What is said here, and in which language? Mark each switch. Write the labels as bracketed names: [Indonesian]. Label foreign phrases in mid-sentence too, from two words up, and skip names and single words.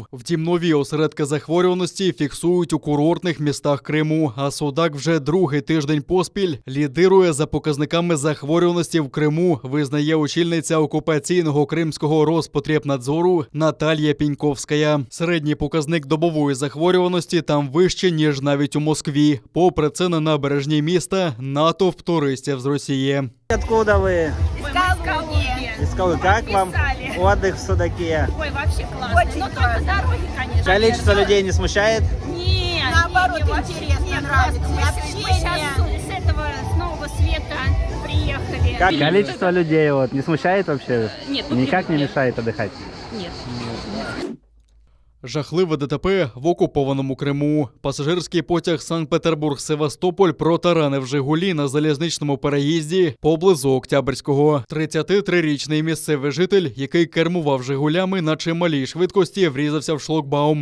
[Ukrainian] Втім, нові осередки захворюваності фіксують у курортних містах Криму, а Судак вже другий тиждень поспіль лідирує за показниками захворюваності в Криму, визнає очільниця окупаційного кримського Роспотребнадзору Наталія Піньковська. Середній показник добової захворюваності там вище, ніж навіть у Москві. Попри це, на набережній міста натовп туристів з Росії. [Russian] Откуда вы? Из Калуги. Из Калуги. Как вам отдых в Судаке? Ой, вообще классно. Очень Но классно. только дороги, конечно. Количество людей не смущает? Нет, Наоборот, вообще интересно, нет, нравится просто мы общение. сейчас с этого, с Нового Света приехали. Как количество людей вот не смущает вообще? Нет, Никак не мешает отдыхать? Нет. [Ukrainian] Жахливе ДТП в окупованому Криму. Пасажирський потяг Санкт-Петербург-Севастополь протаранив «Жигулі» на залізничному переїзді поблизу Октябрського. 33-річний місцевий житель, який кермував «Жигулями» на чималій швидкості, врізався в шлагбаум.